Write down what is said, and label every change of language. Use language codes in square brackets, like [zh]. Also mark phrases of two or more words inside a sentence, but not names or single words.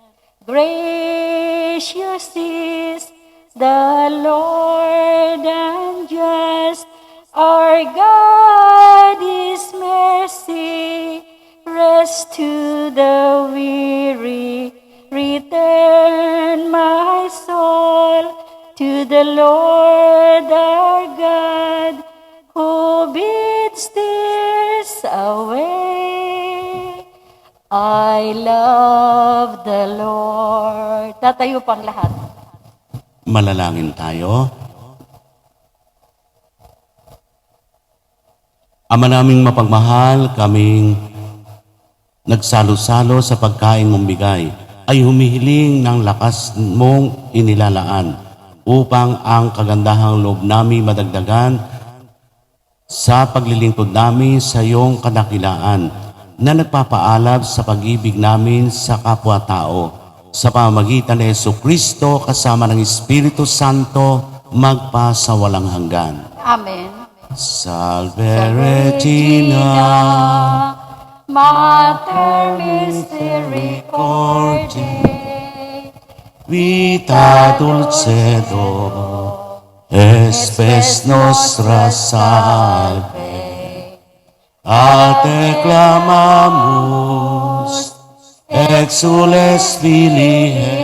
[en] Gracious is the Lord and just, our God is mercy, rest to the weary, return my soul to the Lord our God, who bids tears away. I love the Lord. [tl] Tatayo pang lahat. Manalangin tayo. Ama naming mapagmahal, kaming nagsalo-salo sa pagkain mong bigay, ay humihiling ng lakas mong inilalaan upang ang kagandahang loob namin madagdagan sa paglilingkod namin sa iyong kadakilaan na nagpapaalab sa pag-ibig namin sa kapwa-tao. Sa pamamagitan ni Jesu Kristo kasama ng Espiritu Santo, magpa sa walang hanggan. Amen. [la] Salve Regina, Mater Misericordiae, vita dulcedo, espes nostra salve, a te clamamus, exules filii,